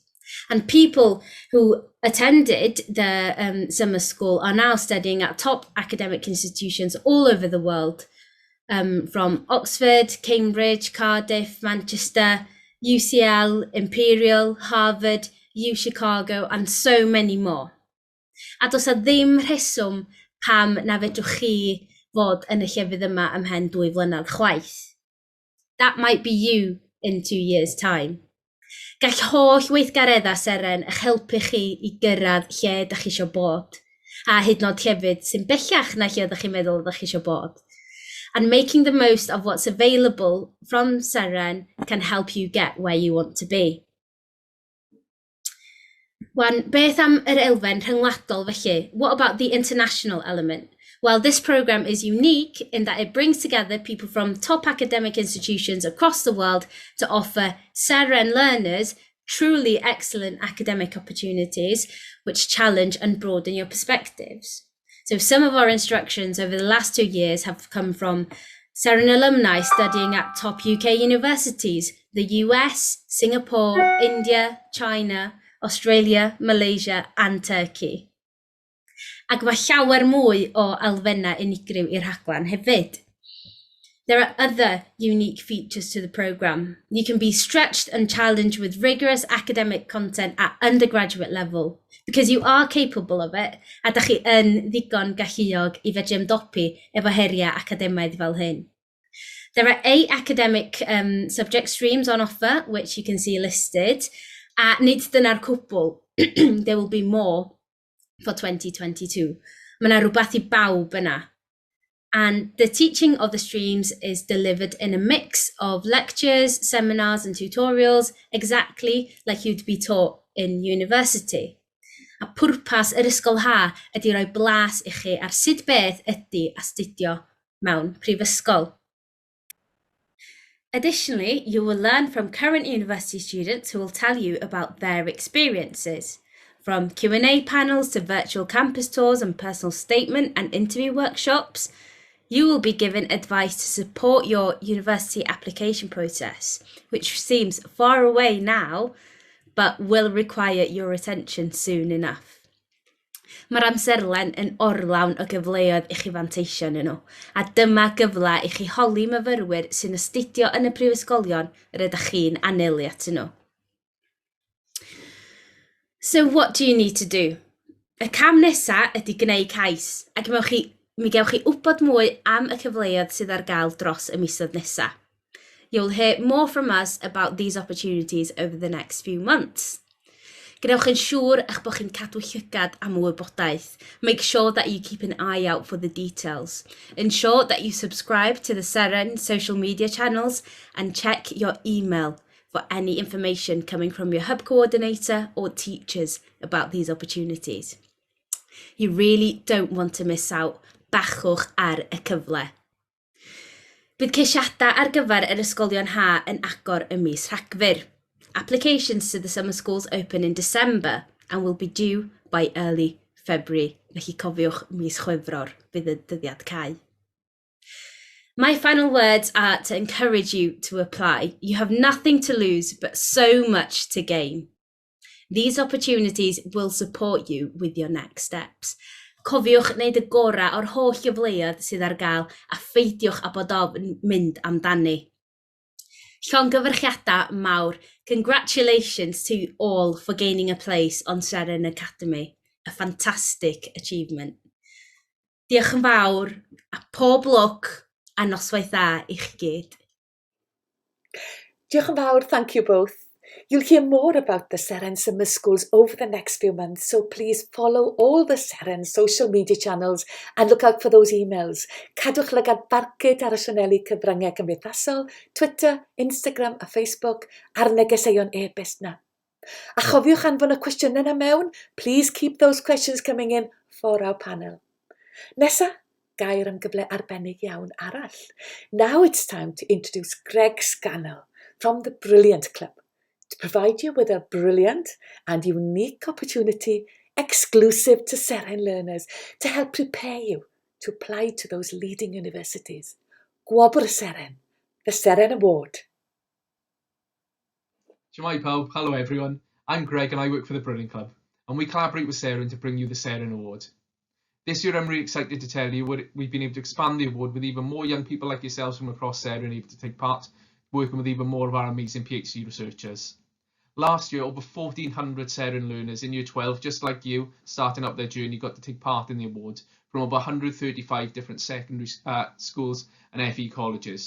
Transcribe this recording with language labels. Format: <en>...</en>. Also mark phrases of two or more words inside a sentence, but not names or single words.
<en>And people who attended the summer school are now studying at top academic institutions all over the world, from Oxford, Cambridge, Cardiff, Manchester, UCL, Imperial, Harvard, Chicago, and so many more.</en> <cy>A does a ddim rheswm pam na fedrwch chi fod yn y llefydd yma ymhen 2 flynedd chwaith.</cy> <en>That might be you in 2 years' time.</en> <cy>Gall holl weithgareddau Seren eich helpu chi i gyrraedd lle ydych chi eisiau bod, a hyd yn oed llefydd sy'n bellach na lle ydych chi'n meddwl ydych chi eisiau bod.</cy> <en>And making the most of what's available from Seren can help you get where you want to be.</en> <cy>Wan, beth am yr elfen rhyngwladol felly?</cy> <en>What about the international element? Well, this program is unique in that it brings together people from top academic institutions across the world to offer Seren learners truly excellent academic opportunities which challenge and broaden your perspectives. So some of our instructions over the last 2 years have come from Seren alumni studying at top UK universities, the US, Singapore, India, China, Australia, Malaysia and Turkey.</en> <cy>Ac mae llawer mwy o elfennau unigryw i'r rhaglen hefyd.</cy> <en>There are other unique features to the programme. You can be stretched and challenged with rigorous academic content at undergraduate level, because you are capable of it,</en> <cy>a da chi yn ddigon galluog I fedru ymdopi efo heriau academaidd fel hyn.</cy> <en>There are 8 academic subject streams on offer, which you can see listed,</en> <cy>a nid dyna'r cwbl.</cy> <en>There will be more for 2022.</en> <cy>Mae 'na rwbath I bawb yna.</cy> <en>And the teaching of the streams is delivered in a mix of lectures, seminars and tutorials, exactly like you'd be taught in university.</en> <cy>A pwrpas yr ysgol ha ydy roi blas I chi ar sut beth ydy astudio mewn prifysgol.</cy> <en>Additionally, you will learn from current university students who will tell you about their experiences. From Q&A panels to virtual campus tours and personal statement and interview workshops, you will be given advice to support your university application process, which seems far away now, but will require your attention soon enough.</en> <cy>Mae'r amserlen yn orlawn o gyfleoedd I chi fanteisio yn nhw, a dyma gyfle I chi holi myfyrwyr sy'n astudio yn y prifysgolion yr ydych chi'n anelu at nhw.</cy> <en>So what do you need to do?</en> <cy>Y cam nesa ydy gwneud cais, ac mi gewch chi wybod mwy am y cyfleoedd sydd ar gael dros y misoedd nesa.</cy> <en>You'll hear more from us about these opportunities over the next few months.</en> <cy>Gwnewch yn siŵr eich bod chi'n cadw llygad am wybodaeth.</cy> <en>Make sure that you keep an eye out for the details. Ensure that you subscribe to the Seren social media channels and check your email for any information coming from your hub coordinator or teachers about these opportunities. You really don't want to miss out.</en> <cy>Bachwch ar y cyfle. Bydd ceisiadau ar gyfer yr ysgolion ha yn agor y mis Rhagfyr.</cy> <en>Applications to the summer schools open in December and will be due by early February.</en> <cy>Felly cofiwch mis Chwefror bydd y dyddiad cau.</cy> <en>My final words are to encourage you to apply. You have nothing to lose, but so much to gain. These opportunities will support you with your next steps.</en> <cy>Cofiwch wneud y gorau o'r holl gyfleoedd sydd ar gael a pheidiwch a bod ofn mynd amdani. Llongyfarchiadau mawr.</cy> <en>Congratulations to you all for gaining a place on Seren Academy. A fantastic achievement.</en> <cy>Diolch yn fawr a pob lwc a noswaith dda I chi gyd. Diolch yn fawr,</cy> <en>thank you both. You'll hear more about the Seren Summer Schools over the next few months, so please follow all the Seren social media channels and look out for those emails.</en> <cy>Cadwch lygad barcud ar y sianeli cyfryngau cymdeithasol, Twitter, Instagram a Facebook a'r negeseuon e-byst na. A chofiwch anfon y cwestiynau yna mewn.</cy> <en>Please keep those questions coming in for our panel.</en> <cy>Nesa, gair am gyfle arbennig iawn arall.</cy> <en>Now it's time to introduce Greg Scannell from the Brilliant Club to provide you with a brilliant and unique opportunity exclusive to Seren learners to help prepare you to apply to those leading universities. Gwobr Seren, the Seren Award.</en> <cy>Shemai pawb,</cy> <en>hello everyone. I'm Greg and I work for the Brilliant Club, and we collaborate with Seren to bring you the Seren Award. This year I'm really excited to tell you we've been able to expand the award with even more young people like yourselves from across Seren able to take part, working with even more of our amazing PhD researchers. Last year, over 1,400 Seren learners in Year 12, just like you, starting up their journey, got to take part in the award from over 135 different secondary schools and FE colleges.</en>